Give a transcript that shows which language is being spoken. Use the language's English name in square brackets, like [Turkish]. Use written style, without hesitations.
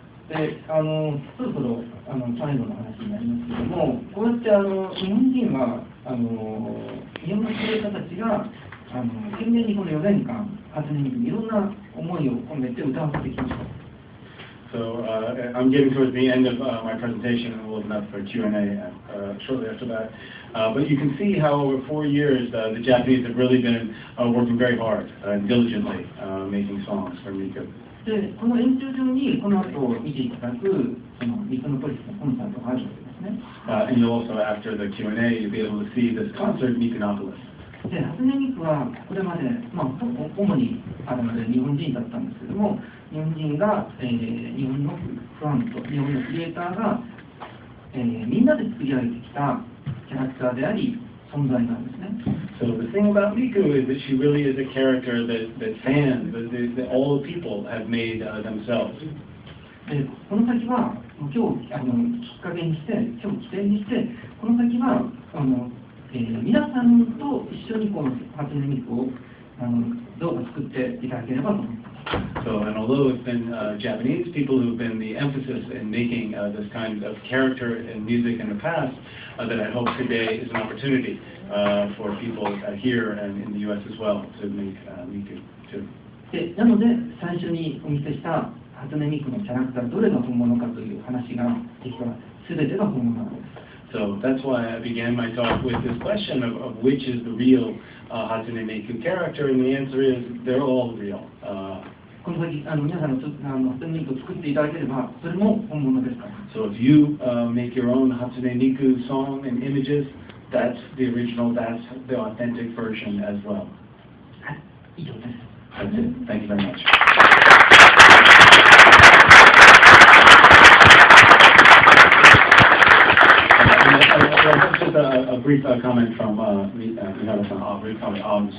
[Japanese] で、そろそろ最後の話になりますけども、こうやって日本人は日本の指導者たちが懸命にこの4年間初音ミクにいろんな思いを込めて歌わせてきました。 [English] So I'm getting towards the end of my presentation, and we'll open up for Q&A shortly after that. But you can see how over 4 years the Japanese have really been working very hard and diligently making songs for Miku. [Japanese] で、この演習場にこの後見ていただくそのミクノポリスのコンサートがあるわけですね。 [English] And you'll also, after the Q&A, you'll be able to see this concert, Mikunopolis. [Japanese] で、初音ミクはこれまで、主に日本人だったんですけども、日本人が、日本のファンと日本のクリエイターが、みんなで作り上げてきたキャラクターであり、存在なんですね。 [English] So the thing about Miku is that she really is a character that fans, that all the people have made themselves. [Japanese] で、この先は今日きっかけにして、今日起点にして、この先は皆さんと一緒にこの初音ミクをどうか作っていただければと思います。 [English] So, and although it's been Japanese people who've been the emphasis in making this kind of character in music in the past, that I hope today is an opportunity for people here and in the U.S. as well to make Miku too. [Japanese] で、なので最初にお見せした初音ミクのキャラクターどれが本物かという話が実は全てが本物なんです。 [English] So that's why I began my talk with this question of which is the real Hatsune Miku character, and the answer is they're all real. [Japanese] この先皆さんの初音ミクを作っていただければそれも本物ですから。 [English] So if you make your own Hatsune Miku song and images, that's the original, that's the authentic version as well. [Japanese] はい、以上です。 [English] That's it. Thank you very much. Just a brief comment from Minara-san.